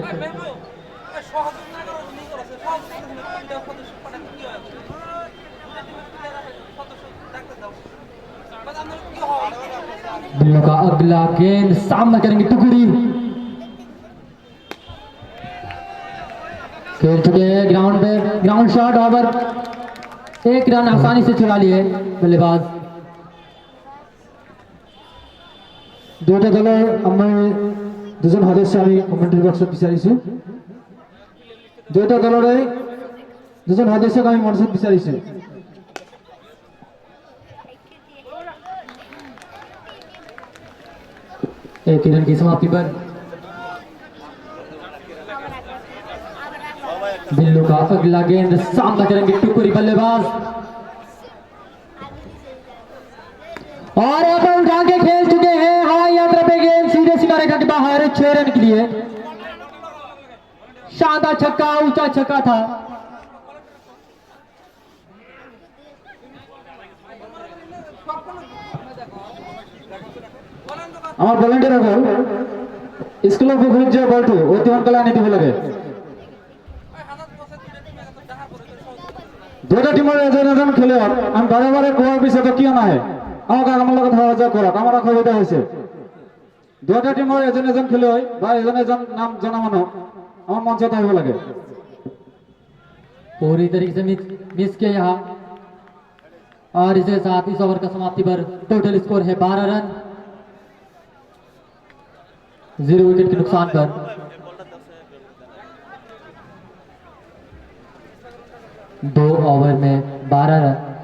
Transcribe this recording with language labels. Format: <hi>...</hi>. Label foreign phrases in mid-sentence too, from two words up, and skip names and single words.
<hi>बिल्लू का अगला गेंद सामना करेंगे टुकड़ी। खेल चुके हैं ग्राउंड पे,</hi> <en>ground shot over,</en> <hi>एक रन आसानी से चुरा लिए बल्लेबाज।</hi> <as>দুয়োটা দলৰ আমাৰ দুজন সদস্য আমি</as> <en>commentary boxত</en> <as>বিচাৰিছোঁ। দুয়োটা দলৰে দুজন সদস্যক আমি মঞ্চত বিচাৰিছোঁ।</as> <hi>एक रन की समाप्ति पर बिल्लू का अगला गेंद सामना करेंगे टुकड़ी बल्लेबाज। और अब उठा के खेल चुके हैं हवाई यात्रा पे गेंद सीधे सीमा रेखा के बाहर 6 रन के लिए। शानदार छक्का, ऊंचा छक्का था।</hi> <as>আমাৰ ভলেণ্টিয়াৰসকল স্কুলৰ পুখুৰীত যে বলটো অতি সোনকালে আনি দিব লাগে। দুটা টিমৰ এজন এজন খেলুৱৈক আমি বাৰে বাৰে কোৱাৰ পিছতো কিয় নাহে, আমাক আমাৰ লগত সহযোগ কৰক, আমাৰ অসুবিধা হৈছে। দুটা টিমৰ এজন এজন খেলুৱৈ বা এজন এজন নাম জনা মানুহ আমাৰ মঞ্চত আহিব লাগে।</as> <hi>पूरी तरीके से मिस किया यहाँ। और इसके साथ इस ओवर का समाप्ति पर</hi> <en>total score</en> <hi>है 12 रन, 0 विकेट के नुकसान पर। दो ओवर में 12 रन।</hi>